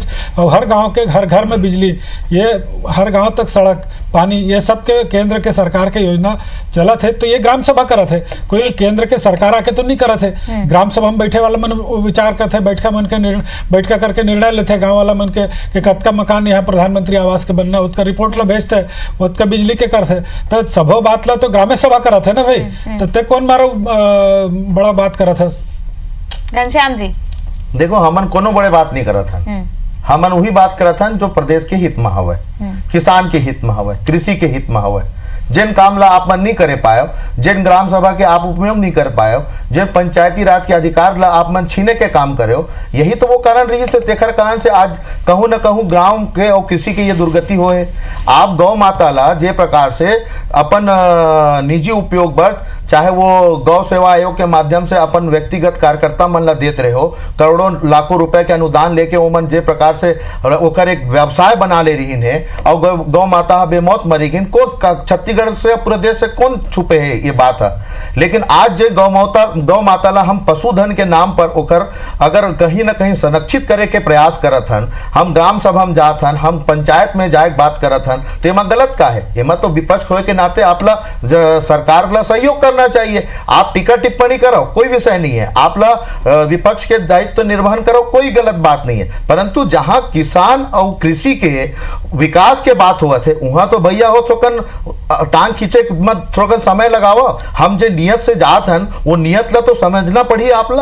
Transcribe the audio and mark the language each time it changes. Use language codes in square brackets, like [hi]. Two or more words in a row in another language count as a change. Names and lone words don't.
[hne] और हर गाँव के घर में बिजली, ये हर गांव तक सड़क पानी, ये सब के केंद्र के सरकार के योजना चला थे, तो ये ग्राम सभा करत है, कोई केंद्र के सरकार आके तो नहीं करत है। ग्राम सभा में बैठे वाला मन विचार करते है, बैठका करके निर्णय लेते गांव वाला मन के कि कतका मकान यहाँ प्रधानमंत्री आवास के बनना, उसका रिपोर्ट ला भेजते है, उसका बिजली के करते, तो सबो बात ला तो ग्राम्य सभा करत है ना भाई, तो ते कौन मारो बड़ा बात करत है। घनश्याम जी देखो हमन कोनो बड़े बात नहीं करत है, हमन वही बात करत हन जो प्रदेश के हित में हवे, किसान के हित में हवे, कृषि के हित में हवे। जिन काम ला आप मन नहीं करे पाए, जिन ग्राम सभा के आप उपयोग नहीं कर पाए, जिन पंचायती राज के अधिकार ला आप मन छीने के काम करे हो, यही तो वो कारण रही से तेखर कारण से आज कहूँ न कहूँ गांव के और कृषि के ये दुर्गति हो है। आप गौ माता ला जे प्रकार से अपन निजी उपयोग पर चाहे वो गौ सेवा आयोग के माध्यम से अपन व्यक्तिगत कार्यकर्ता मन ला देते रहे हो, करोड़ों लाखों रुपए के अनुदान लेके वो मन जे प्रकार से ओकर एक व्यवसाय बना ले रही है और गौ माता बेमौत मरी गई, कौन छत्तीसगढ़ से प्रदेश से कौन छुपे है ये बात है। लेकिन आज जे गौ माता ला हम पशुधन के नाम पर ओकर अगर कहीं ना कहीं संरक्षित करे के प्रयास करत हन, हम ग्राम सभा में जात हन, हम पंचायत में जाए बात करत हन, तो एमा गलत का है? एमा तो विपक्ष होए के नाते आपला सरकार ला सहयोग करना चाहिए। आप टीका टिप्पणी करो कोई विषय नहीं है, आपला विपक्ष के दायित्व निर्वहन करो कोई गलत बात नहीं है, परंतु जहां किसान और कृषि के विकास के बात हुआ थे वहां तो भैया हो थोकन टांग खींचे मत, थोकन समय लगाओ। हम जो नियत से जात हन वो नियत ला तो समझना पड़ी आपला।